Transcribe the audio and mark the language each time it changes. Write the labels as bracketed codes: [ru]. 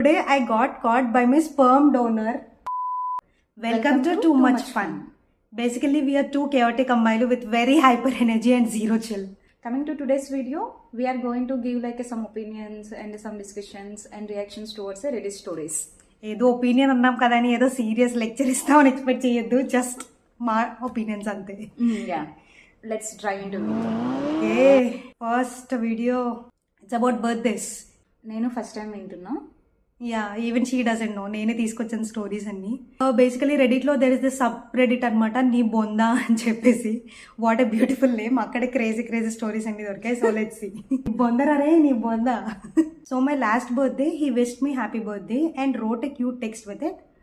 [en] today I got caught by my sperm donor. Welcome to Too Much Fun. Basically, we are two chaotic combined with very hyper energy and zero chill. Coming to today's video, we are going to give some opinions and some discussions and reactions towards the Reddit stories. [te] ఏదో opinion అన్నాం కదా అని ఏదో serious lecture ఇస్తామని expect చేయొద్దు, just మా opinions అంతే. [en] Yeah, let's dive into it. Okay, first video, it's about birthdays. [te] నేను ఫస్ట్ టైం వింటున్నా. [en] yeah, even she doesn't know, [te] నేనే తీసుకొచ్చిన స్టోరీస్ అన్ని. Basically రెడిట్లో there is the sub Reddit అనమాట, నీ బొందా అని చెప్పేసి. What a beautiful name. అక్కడే క్రేజీ క్రేజీ స్టోరీస్ అన్ని దొరికాయి. [en] So let's see. [te] బొందరే నీ బొందా. [en] So my last birthday he wished me happy birthday and wrote a cute text with it.